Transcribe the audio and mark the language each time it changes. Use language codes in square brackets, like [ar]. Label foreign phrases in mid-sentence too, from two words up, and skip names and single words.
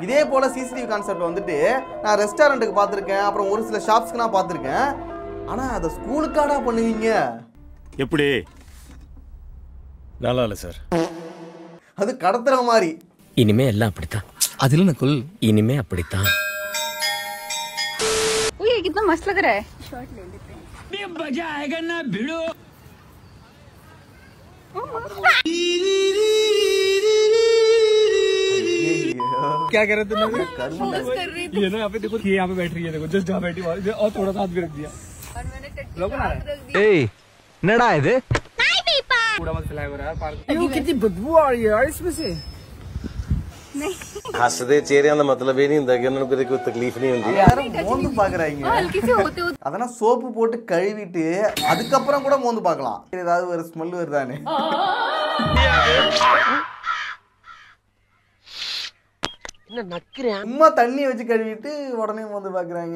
[ta] இதே போல [en] CCTV concept [ta] வந்துட்டு நான் ரெஸ்டாரண்ட்டுக்கு பார்த்துருக்கேன், அப்புறம் ஒரு சில ஷாப்ஸ்க்கு நான் பார்த்துருக்கேன். ஆனா அதை ஸ்கூலுக்காடா பண்ணுவீங்க? எப்படி? நல்லா இல்ல சார். அது கடத்துற மாதிரி. இனிமே எல்லாம் அப்படித்தான். அதுல நக்குல் இனிமே அப்படித்தான். [hi] ये कितना मस्त लग रहा है. शॉट ले लेते हैं. ये मजा आएगा ना भिड़ो. क्या कर रहे थे? ये ना यहाँ पे देखो, ये यहाँ पे बैठ रही है. देखो जस्ट जहाँ बैठी और थोड़ा सा हाथ भी रख दिया. और मैंने टट्टी [ta] என்னடா இது? [hi] कूड़ा मत फैलाया यार पार्क. कितनी बदबू आ रही है यार इसमें से. हंसदे चेहरे का मतलब ये नहीं होता कि उन्होंने कोई तकलीफ नहीं होती [ta] யாரும் மோந்து பாக்குறாங்க. அதெல்லாம் சோப்பு போட்டு கழுவிட்டு அதுக்கப்புறம் கூட மோந்து பார்க்கலாம். ஏதாவது ஒரு ஸ்மெல் வருதானே. என்ன நக்குறேன்? சும்மா தண்ணி வச்சு கழுவிட்டு உடனே மோந்து பாக்குறாங்க.